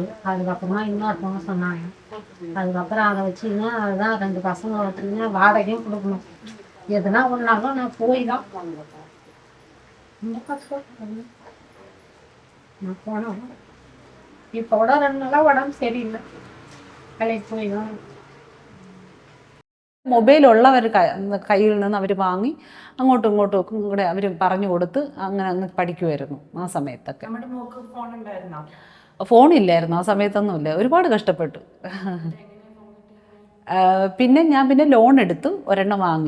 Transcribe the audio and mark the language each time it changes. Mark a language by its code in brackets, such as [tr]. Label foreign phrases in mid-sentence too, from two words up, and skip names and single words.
[ta] அதுக்கப்புறமா இன்னொருத்தவங்க சொன்னாங்க. அதுக்கப்புறம் அதை வச்சுக்கிங்க, அதுதான் 2 பசங்க வச்சுக்கிங்க, வாடகையும் கொடுக்கணும். எதுனா ஒன்றாலும் நான் போய் தான் நான் போனோம். இப்போ கூட 2 நாளாக உடம்பு சரியில்லை, வேலைக்கு போய் தான். [ml] മൊബൈൽ ഉള്ളവർ കയ്യിൽ നിന്ന് അവർ വാങ്ങി അങ്ങോട്ടും ഇങ്ങോട്ടും ഒക്കെ കൂടെ അവർ പറഞ്ഞു കൊടുത്ത് അങ്ങനെ അങ്ങ് പഠിക്കുമായിരുന്നു ആ സമയത്തൊക്കെ. ഫോണില്ലായിരുന്നു ആ സമയത്തൊന്നുമില്ല, ഒരുപാട് കഷ്ടപ്പെട്ടു. പിന്നെ ലോൺ എടുത്തു, ഒരെണ്ണം വാങ്ങി.